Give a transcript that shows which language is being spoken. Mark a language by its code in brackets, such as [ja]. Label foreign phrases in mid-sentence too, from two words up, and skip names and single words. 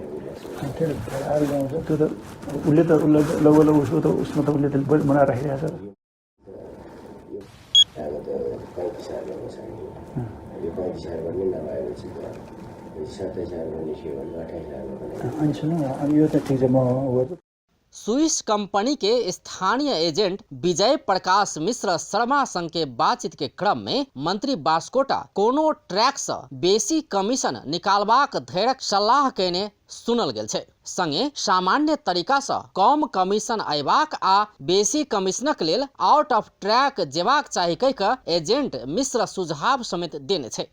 [ne] त्यो आएर गाउँछ त्यो त उसले त लगभग उसको त उसमा त उसले त बनाएर राखिरहेको छ। अब त 35,000 हो छैन। यो 35,000 पनि नभएपछि त 27,000 निस्क्यो भने 28,000 अनि सुन्नु अनि यो त ठिक छ म गर्छु। [en] Swiss company [mai] के स्थानीय एजेंट विजय प्रकाश मिश्र शर्मा संग के बातचीत के क्रम में मंत्री बास्कोटा कोनो ट्रैक से बेसी कमीशन निकालबाक धैर्यक सलाह केने सुनल गेल छै। संगे सामान्य तरीका से कम कमीशन अयबाक आ बेसी कमीशनक लेल [en] out of track [mai] जेबाक चाही कहि के एजेंट मिश्र सुझाव समेत देने छै।